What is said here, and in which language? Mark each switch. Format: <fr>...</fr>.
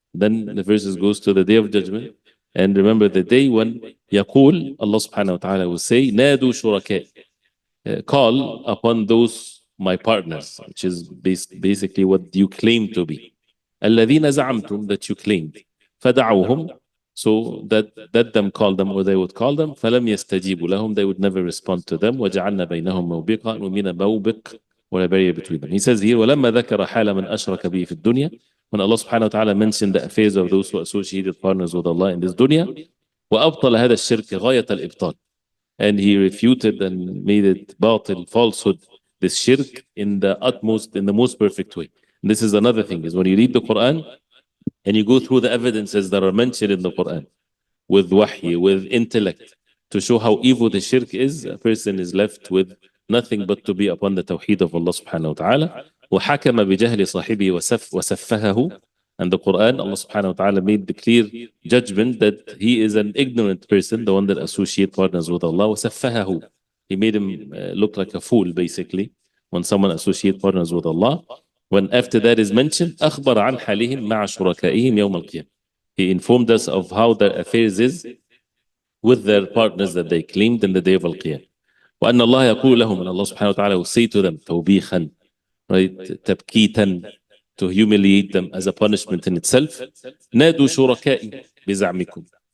<en>Then the verses goes to the day of judgment. And remember the day when يقول, Allah subhanahu wa ta'ala will say,</en> <ar>نَادُوا شُرَكَائِيَ.</ar> <en>Call upon those my partners, which is basically what you claim to be.</en> <ar>الَّذِينَ زَعَمْتُمْ,</ar> <en>that you claimed.</en> <ar>فَدَعُوهُمْ,</ar> <en>so that them call them, or they would call them.</en> <ar>فَلَمْ يَسْتَجِيبُوا لَهُمْ,</ar> <en>they would never respond to them.</en> <ar>وَجَعَلْنَا بَيْنَهُمْ مَوْبِقًا وَمِنَ مَوْبِقٍ,</ar> <en>or a barrier between them. He says here,</en> <ar>وَلَمَّا ذَكَرَ حَالَ مَنْ أَشْرَكَ بِهِ فِي الدُّنْيا.</ar> <en>When Allah subhanahu wa ta'ala mentioned the affairs of those who associated partners with Allah in this dunya,</en> <ar>وَأَبْطَلَ هَذَا الشِّرْكِ غَايَةَ الْإِبْطَالِ.</ar> <en>And he refuted and made it batil, falsehood, this shirk in the utmost, in the most perfect way. And this is another thing, is when you read the Quran and you go through the evidences that are mentioned in the Quran with wahy, with intellect, to show how evil the shirk is, a person is left with nothing but to be upon the tawheed of Allah subhanahu wa ta'ala.</en> <ar>وَحَكَمَ بِجَهْلِ صَاحِبِهِ وَسَفَّهَهُ.</ar> <en>And the Quran, Allah subhanahu wa ta'ala made the clear judgment that he is an ignorant person, the one that associates partners with Allah.</en> <ar>وَسَفَّهَهُ.</ar> <en>He made him look like a fool, basically, when someone associates partners with Allah. When after that is mentioned,</en> <ar>أخبر عن حالهم مع شركائهم يوم القيامة.</ar> <en>He informed us of how their affairs is with their partners that they claimed in the day of Al-Qiyamah.</en> <ar>وأن الله يقول لهم,</ar> <en>and Allah subhanahu wa ta'ala will say to them, توبيخا, right, تبكيتا, to humiliate them as a punishment in itself.</en> <ar>نادوا شركائي بزعمكم.</ar>